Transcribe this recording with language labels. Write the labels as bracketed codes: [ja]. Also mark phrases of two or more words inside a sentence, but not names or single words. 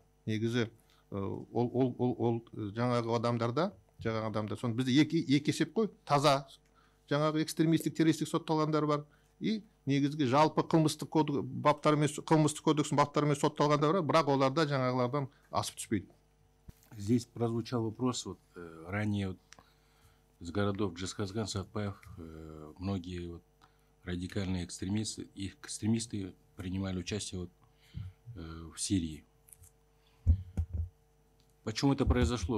[kk] Негізі ол жаңағы адамдарда, соны бізде екі есеп қой, таза жаңағы экстремистік, террористік сотталғандар бар, и негізгі жалпы қылмыстық кодекстің баптарымен сотталғандар бар, бірақ оларда жаңағылардан асып түспейді. [ru] Здесь прозвучал вопрос, ранее с городов Джасказган, Сатпаев, многие радикальные экстремисты принимали участие в Сирии. Почему это произошло?